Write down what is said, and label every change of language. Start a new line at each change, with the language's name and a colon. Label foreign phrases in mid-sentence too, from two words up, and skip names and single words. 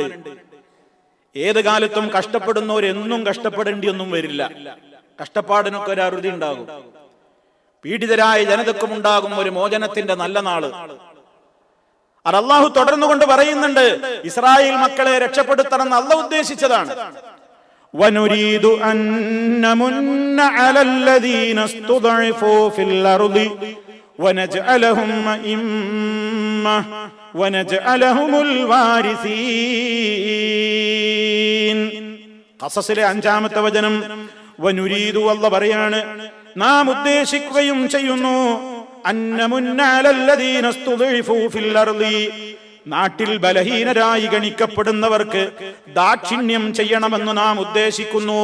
Malayalam: ഏത് കാലത്തും കഷ്ടപ്പെടുന്നവരെന്നും കഷ്ടപ്പെടേണ്ടിയൊന്നും വരില്ല. കഷ്ടപ്പാടിനൊക്കെ ഒരു അറുതി ഉണ്ടാകും. പീഡിതരായ ജനതക്കും ഉണ്ടാകും ഒരു മോചനത്തിന്റെ നല്ല നാള്. അത് അള്ളാഹു തുടർന്നുകൊണ്ട് പറയുന്നുണ്ട്. ഇസ്രായേൽ മക്കളെ രക്ഷപ്പെടുത്തണം അള്ളാഹു ഉദ്ദേശിച്ചതാണ്.
Arabic: وَنُرِيدُ أَن نَّمُنَّ عَلَى الَّذِينَ اسْتُضْعِفُوا فِي الْأَرْضِ وَنَجْعَلَهُمْ أَئِمَّةً وَنَجْعَلَهُمُ الْوَارِثِينَ.
Malayalam: ഖസസിലെ 5-ാമത്തെ വചനം. വനുരീദു അല്ലാഹു പറയാണ്, നാം ഉദ്ദേശിക്കുകയും ചെയ്യുന്നു,
Arabic: أن نمن على الذين استضعفوا في الأرض,
Malayalam: നാട്ടിൽ ബലഹീനരായി ഗണിക്കപ്പെടുന്നവർക്ക് ദാക്ഷിണ്യം ചെയ്യണമെന്ന് നാം ഉദ്ദേശിക്കുന്നു.